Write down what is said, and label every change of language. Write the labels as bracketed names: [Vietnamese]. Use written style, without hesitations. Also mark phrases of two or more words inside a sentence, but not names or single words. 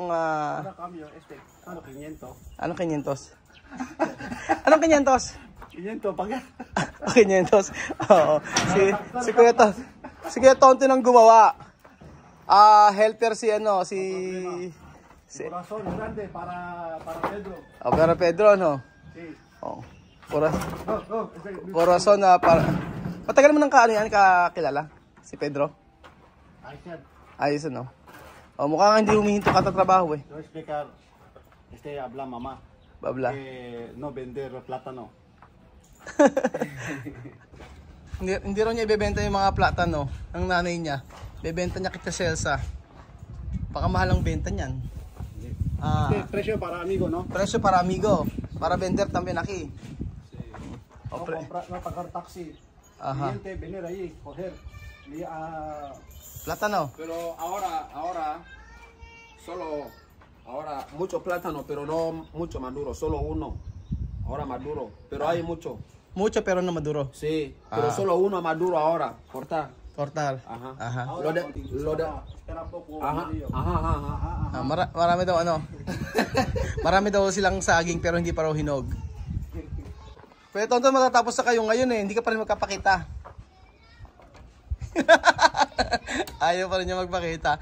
[Filipino] Ano, 500? Anong 500? Anong 500? 500, pag 500? Oo. Si Kuya Tonto nang gumawa. Helper si ano, si [Spanish] Corazon grande para Pedro. Para Pedro, no? Sí. [Filipino] Oh. Corazon na para... Matagal mo nang kakilala? Si Pedro? Ayos, ano? Oh, mukhang hindi humihinto ka sa trabaho, eh. [Spanish] No explicar, habla mamá. Babla. No vender plátano. [Filipino] Hindi raw niya ibebenta yung mga platano ng nanay niya. Bebenta niya kita Celsa. Baka mahal ang benta niyan. [Spanish] Precio para amigo, ¿no? Precio para amigo. Para vender también aquí. Sí. No pagar taxi. Cliente, venir ahí, coger. Plátano. Pero ahora mucho plátano, pero no mucho maduro, solo uno. Ahora maduro, pero hay mucho. Mucho pero no maduro. Sí, pero solo uno maduro ahora, cortar. Ajá. [Filipino] Marami daw ano. Marami daw silang saging pero hindi pa raw hinog. Pero Tonton, matatapos na kayo ngayon eh. Hindi ka pa rin magkapakita. Ayaw pa rin niya magpakita.